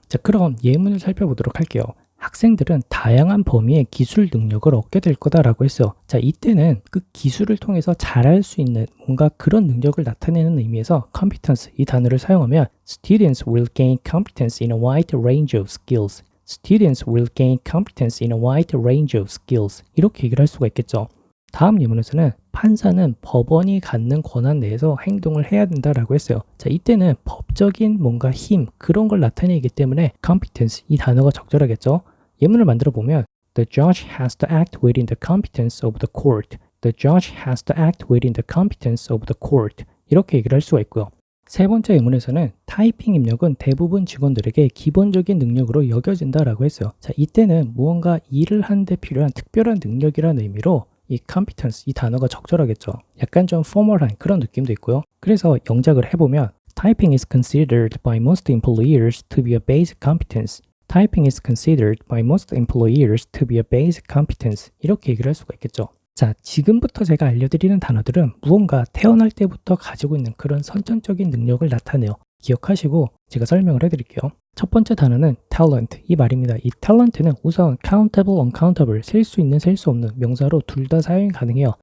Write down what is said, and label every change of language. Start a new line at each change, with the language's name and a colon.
Korean: 자, 그럼 예문을 살펴보도록 할게요. 학생들은 다양한 범위의 기술 능력을 얻게 될 거다라고 했어요. 자, 이때는 그 기술을 통해서 잘할 수 있는 뭔가 그런 능력을 나타내는 의미에서 competence, 이 단어를 사용하면
English: students will gain competence in a wide range of skills. Students will gain competence in a wide range of skills.
Korean: 이렇게 얘기를 할 수가 있겠죠. 다음 예문에서는 판사는 법원이 갖는 권한 내에서 행동을 해야 된다라고 했어요. 자, 이때는 법적인 뭔가 힘, 그런 걸 나타내기 때문에 competence, 이 단어가 적절하겠죠. 예문을 만들어 보면
English: The judge has to act within the competence of the court. The judge has to act within the competence of the court.
Korean: 이렇게 얘기를 할 수가 있고요. 세 번째 예문에서는 타이핑 입력은 대부분 직원들에게 기본적인 능력으로 여겨진다라고 했어요. 자, 이때는 무언가 일을 하는데 필요한 특별한 능력이라는 의미로 이 competence, 이 단어가 적절하겠죠. 약간 좀 formal한 그런 느낌도 있고요. 그래서 영작을 해보면
English: Typing is considered by most employers to be a basic competence. Typing is considered by most employers to be a basic competence.
Korean: 이렇게 얘기를 할 수가 있겠죠. 자, 지금부터 제가 알려드리는 단어들은 무언가 태어날 때부터 가지고 있는 그런 선천적인 능력을 나타내요. 기억하시고 제가 설명을 해드릴게요. 첫 번째 단어는 talent, 이 말입니다. 이 talent는 우선 countable, uncountable, 셀 수 있는, 셀 수 없는 명사로 둘 다 사용이 가능해요.